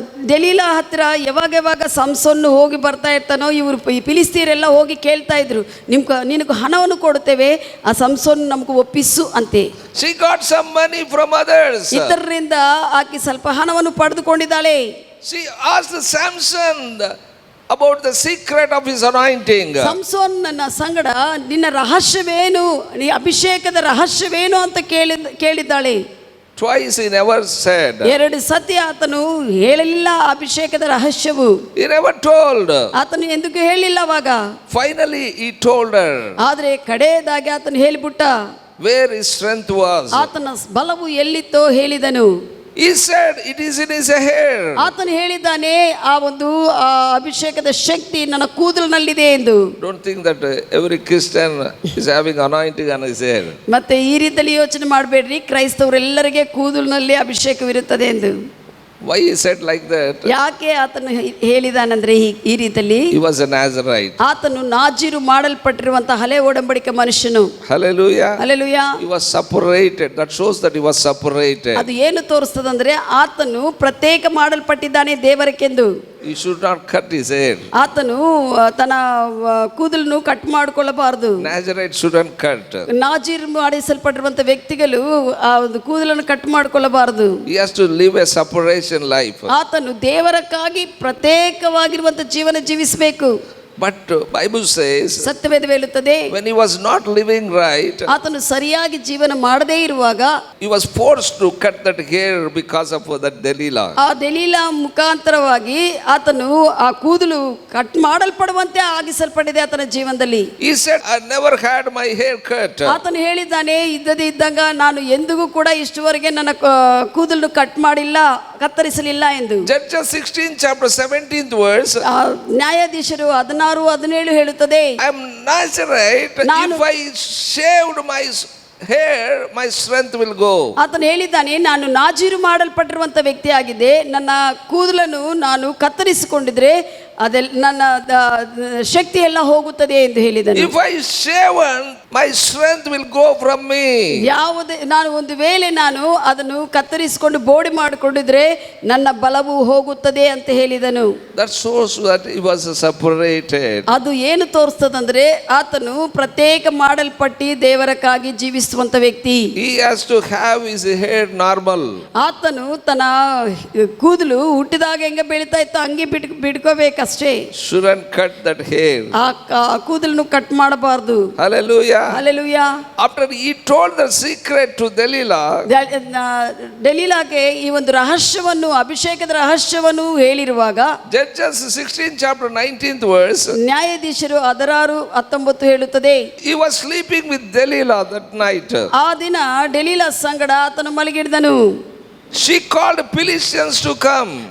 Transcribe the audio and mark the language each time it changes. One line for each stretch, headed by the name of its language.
Kannada: ಡೆಲಿಲಾ ಹತ್ರ ಯಾವಾಗ ಸಂಸೋನ್ ಹೋಗಿ ಬರ್ತಾ ಇರ್ತಾನೋ ಇವರು ಫಿಲಿಸ್ತೀಯರೆಲ್ಲ ಹೋಗಿ ಕೇಳ್ತಾ ಇದ್ರು, ನಿನಗೆ ಹಣವನ್ನು ಕೊಡುತ್ತೇವೆ, ಆ ಸಂಸೋನ್ ನಮಗೂ ಒಪ್ಪಿಸು ಅಂತೆ.
English: She got some money from others.
Kannada: ಇತರರಿಂದ ಆಕೆ ಸ್ವಲ್ಪ ಹಣವನ್ನು ಪಡೆದುಕೊಂಡಿದ್ದಾಳೆ.
English: She asked Samson about the secret of his anointing.
Kannada: ಸಂಸೋನ್ ನನ್ನ ಸಂಗಡ ನಿನ್ನ ರಹಸ್ಯವೇನು, ನೀ ಅಭಿಷೇಕದ ರಹಸ್ಯವೇನು ಅಂತ ಕೇಳಿದ್ದಾಳೆ.
English: Twice he never said.
Kannada: ಎರಡು ಸತಿ ಆತನು ಹೇಳಲಿಲ್ಲ ಅಭಿಷೇಕದ ರಹಸ್ಯವು.
English: He never told.
Kannada: ಆತನು ಎಂದಿಗೂ ಹೇಳಿಲ್ಲ ಅವಾಗ.
English: Finally he told her.
Kannada: ಆದ್ರೆ ಕಡೆಯದಾಗಿ ಆತನು ಹೇಳಿಬಿಟ್ಟ.
English: Where his strength was.
Kannada: ಆತನ ಬಲವು ಎಲ್ಲಿತ್ತೋ ಹೇಳಿದನು.
English: He said it is in his hair.
Kannada: ಆತನು ಹೇಳಿದ್ದಾನೆ ಆ ಒಂದು ಅಭಿಷೇಕದ ಶಕ್ತಿ ನನ್ನ ಕೂದಲಿನಲ್ಲಿದೆ ಎಂದು.
English: Don't think that every Christian is having anointing on his hair.
Kannada: ಮತ್ತೆ ಈ ರೀತಿಯಲ್ಲಿ ಯೋಚನೆ ಮಾಡಬೇಡ್ರಿ ಕ್ರೈಸ್ತವರೆಲ್ಲರಿಗೆ ಕೂದಲಿನಲ್ಲಿ ಅಭಿಷೇಕವಿರುತ್ತದೆ ಎಂದು.
English: Why he said like that?
Kannada: ಯಾಕೆ ಆತನು ಹೇಳಿದಾನಂದ್ರೆ ಈ ರೀತಿಯಲ್ಲಿ
English: He was a Nazarite.
Kannada: ಆತನು ನಾಜೀರು ಮಾಡಲ್ಪಟ್ಟಿರುವಂತಹ ಹಳೆ ಒಡಂಬಡಿಕೆ ಮನುಷ್ಯನು.
English: Hallelujah.
Kannada: Hallelujah.
English: He was separated. That shows that he was separated.
Kannada: ಅದು ಏನು ತೋರಿಸ್ತದಂದ್ರೆ ಆತನು ಪ್ರತ್ಯೇಕ ಮಾಡಲ್ಪಟ್ಟಿದ್ದಾನೆ ದೇವರಕ್ಕೆಂದು.
English: He should not cut his hair.
Kannada: ಆತನು ತನ್ನ ಕೂದಲನ್ನು ಕಟ್ ಮಾಡಿಕೊಳ್ಳಬಾರದು.
English: Nazarite shouldn't cut.
Kannada: ನಾಜೀರ್ ಮಾಡಿಸಲ್ಪಟ್ಟಿರುವಂತ ವ್ಯಕ್ತಿಗಳು ಆ ಒಂದು ಕೂದಲನ್ನು ಕಟ್ ಮಾಡಿಕೊಳ್ಳಬಾರದು.
English: He has to live a separation life.
Kannada: ಆತನು ದೇವರಕ್ಕಾಗಿ ಪ್ರತ್ಯೇಕವಾಗಿರುವಂತ ಜೀವನ ಜೀವಿಸಬೇಕು.
English: But Bible says
Kannada: ಸತ್ಯವೇದ ಹೇಳುತ್ತದೆ
English: when he was not living right,
Kannada: ಆತನು ಸರಿಯಾಗಿ ಜೀವನ ಮಾಡದೇ ಇರುವಾಗ
English: he was forced to cut that hair because of that Delilah.
Kannada: ಆ ಡೆಲಿಲಾ ಮುಖಾಂತರವಾಗಿ ಆತನು ಆ ಕೂದಲು ಕಟ್ ಮಾಡಲ್ಪಡುವಂತೆ ಆಗಿಸಲ್ಪಟ್ಟಿದೆ ಆತನ ಜೀವನದಲ್ಲಿ.
English: He said I never had my hair cut.
Kannada: ಆತನು ಹೇಳಿದ್ದಾನೆ ಇದ್ದಂಗ ನಾನು ಎಂದಿಗೂ ಕೂಡ ಇಷ್ಟುವರೆಗೆ ನನ್ನ ಕೂದಲು ಕಟ್ ಮಾಡಿಲ್ಲ, ಕತ್ತರಿಸಲಿಲ್ಲ ಎಂದು.
English: Judges 16 chapter 17th verse.
Kannada: ನ್ಯಾಯಾಧೀಶರು 16-17 ಹೇಳುತ್ತದೆ
English: I am Nazarite. If I shaved my hair, my strength will go.
Kannada: ಆತನು ಹೇಳಿದ್ದಾನೆ ನಾನು ನಾಜೀರು ಮಾಡಲ್ಪಟ್ಟಿರುವಂತ ವ್ಯಕ್ತಿ ಆಗಿದೆ, ನನ್ನ ಕೂದಲನ್ನು ನಾನು ಕತ್ತರಿಸಿಕೊಂಡಿದ್ರೆ ಅದೆಲ್ಲ ನನ್ನ ಶಕ್ತಿ ಎಲ್ಲ ಹೋಗುತ್ತದೆ ಎಂದು ಹೇಳಿದನು.
English: If I shaven, my strength will go from me.
Kannada: ಯಾವುದೇ ನಾನು ಒಂದು ವೇಳೆ ನಾನು ಅದನ್ನು ಕತ್ತರಿಸಿಕೊಂಡು ಬೋಡಿ ಮಾಡಿಕೊಂಡಿದ್ರೆ ನನ್ನ ಬಲವು ಹೋಗುತ್ತದೆ ಅಂತ ಹೇಳಿದನು.
English: That shows that he was separated.
Kannada: ಅದು ಏನು ತೋರಿಸ್ತದಂದ್ರೆ ಆತನು ಪ್ರತ್ಯೇಕ ಮಾಡಲ್ಪಟ್ಟಿ ದೇವರಕ್ಕಾಗಿ ಜೀವಿಸುವಂತ ವ್ಯಕ್ತಿ.
English: He has to have his hair normal.
Kannada: ಆತನು ತನ್ನ ಕೂದಲು ಹುಟ್ಟಿದಾಗ ಹೆಂಗೆ ಬೆಳೀತಾ ಇತ್ತು ಹಂಗೆ ಬಿಡ್ಕೋಬೇಕಷ್ಟೇ.
English: Shouldn't cut that hair.
Kannada: ಆ ಕೂದಲನ್ನು ಕಟ್ ಮಾಡಬಾರ್ದು.
English: Hallelujah.
Kannada: Hallelujah.
English: After he told the secret to Delilah,
Kannada: ಡೆಲೀಲಾಗೆ ಈ ಒಂದು ರಹಸ್ಯವನ್ನು ಅಭಿಷೇಕದ ರಹಸ್ಯವನ್ನು ಹೇಳಿರುವಾಗ
English: Judges 16 chapter 19th verse,
Kannada: ನ್ಯಾಯಾಧೀಶರು 16:19 ಹೇಳುತ್ತದೆ.
English: he was sleeping with Delilah that night.
Kannada: ಆ ದಿನ ಡೆಲೀಲಾ ಸಂಗಡ ಆತನು ಮಲಗಿಡಿದನು.
English: She called Philistines to come.